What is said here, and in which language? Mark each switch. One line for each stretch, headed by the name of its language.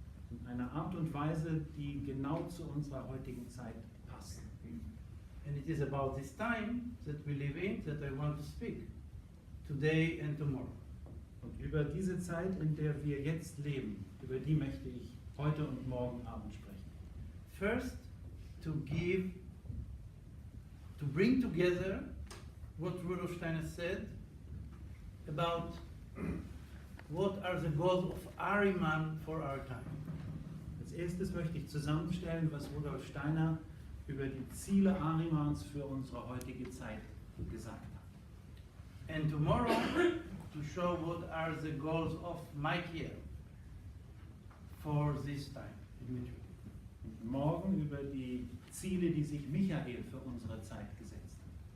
German: In einer Art und Weise, die genau zu unserer heutigen Zeit passt.
English: And it is about this time that we live in that I want to speak today and tomorrow.
German: Und über diese Zeit, in der wir jetzt leben, über die möchte ich heute und morgen Abend sprechen.
English: First, to bring together what Rudolf Steiner said about what are the goals of Ahriman for our time.
German: Als erstes möchte ich zusammenstellen, was Rudolf Steiner über die Ziele Ahrimans für unsere heutige Zeit gesagt hat.
English: And tomorrow, to show what are the goals of Michael for this time.
German: Und morgen über die Ziele, die sich Michael für unsere Zeit gesetzt hat.